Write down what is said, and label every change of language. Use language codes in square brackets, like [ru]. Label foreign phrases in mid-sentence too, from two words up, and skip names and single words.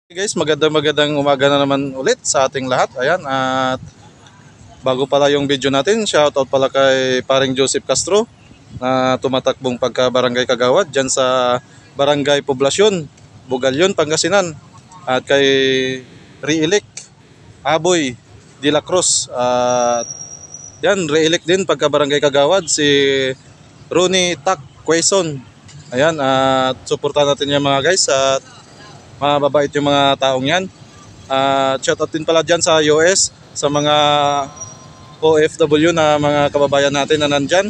[tl] Guys, magandang umaga na naman ulit sa ating lahat. Ayan, at bago pala yung video natin, shoutout pala kay paring Joseph Castro na tumatakbong pagka-barangay Kagawad dyan sa Barangay Poblasyon, Bugalyon, Pangasinan. At kay Re-elect Aboy de la Cruz. At yan, re-elect din pagka-barangay Kagawad si Ronnie Tak Quezon. Ayan, at suportahan natin yung mga guys at mababait yung mga taong yan. Shoutout din pala dyan sa US, sa mga OFW na mga kababayan natin na nandyan.